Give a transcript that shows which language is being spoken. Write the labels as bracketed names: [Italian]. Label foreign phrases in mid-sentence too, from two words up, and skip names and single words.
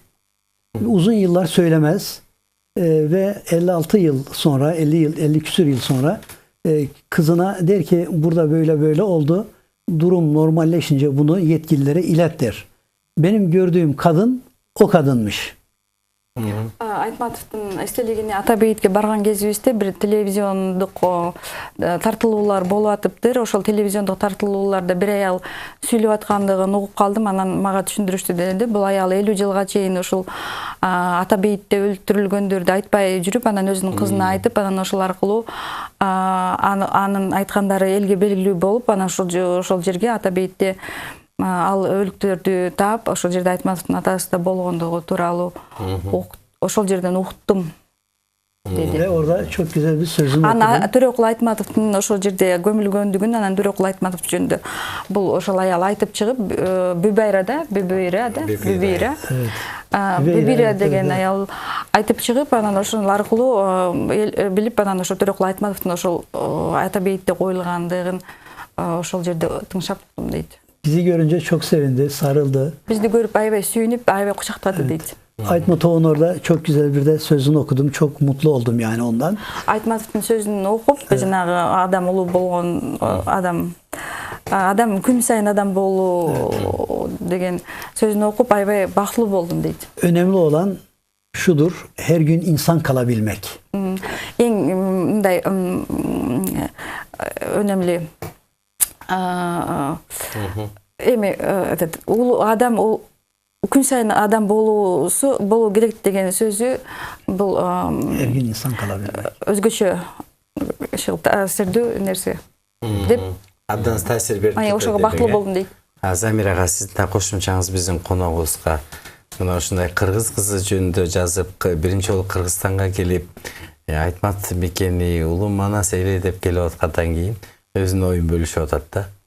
[Turkish] Uzun yıllar söylemez ve 56 yıl sonra 50 küsur yıl sonra kızına der ki burada böyle böyle oldu. Durum normalleşince bunu yetkililere ilet der. Benim gördüğüm kadın o kadınmış. [Kyrgyz] Айтматовдун эстелигине Атабейитке барган кезибизде бир телевизиондук тартылуулар болуп атыптыр. Ошол телевизиондук тартылууларда бир аял сүйлөп аткандыгын угуп калдым. Анан мага түшүндүрүштү дегенде бул аял 50 жылга чейин ушул Атабейитте өлтүрүлгөндөрдү айтпай жүрүп, анан өзүнүн кызына айтып, анан ошол аркылуу анын айткандары элге белгилүү болуп, анан ошол жерге Атабейитте ал өлүктөрдү таап, ошол жерде Айтматовдун атасы да болгондугу тууралуу ошол жерден уктум dedi. [Turkish] Ve orada çok güzel bir sözünü okudum. [Kyrgyz] Төrekул Айтматовдун ошол жерде көмүлгөндүгүн анан Төrekул Айтматов жөнүндө бул ошол аял айтып чыгып, Бүбайра деген аял айтып чыгып, анан ошол аркылуу билип, анан ошол Төrekул Айтматовдун ошол Атабейитте коюлгандыгын ошол жерде тыңшаптым дейт. [Turkish] Bizi görünce çok sevindi, sarıldı. [Kyrgyz] Бизди көрүп аябай сүйүнүп, аябай кучактады дейт. [Turkish] Aytmatov'un orada çok güzel bir de sözünü okudum. Çok mutlu oldum yani ondan. [Kyrgyz] Айтматовдун сөзүн окуп, жанагы адам улуу болгон адам күн сайын адам болуу деген сөзүн окуп аябай бактылуу болдум дейт. [Turkish] Önemli olan şudur, her gün insan kalabilmek. [Kyrgyz] Эң мындай өнөмлүү эми улуу адам күн сайын адам болуу керек деген сөзү бул [Turkish] Her gün insan kalabilmek. [Kyrgyz] өзгөчө таасирдүү нерсе деп Абдан таасир берди. ошого бактылуу болдум дейт. Замир ага, сиздин кошумчаңыз биздин коногубузга мына ушундай кыргыз кызы жөнүндө жазып, биринчи жолу Кыргызстанга келип, Айтмат мекени улуу Манас эли деп келип аткандан кийин өзүнүн оюн бөлүшүп атат да.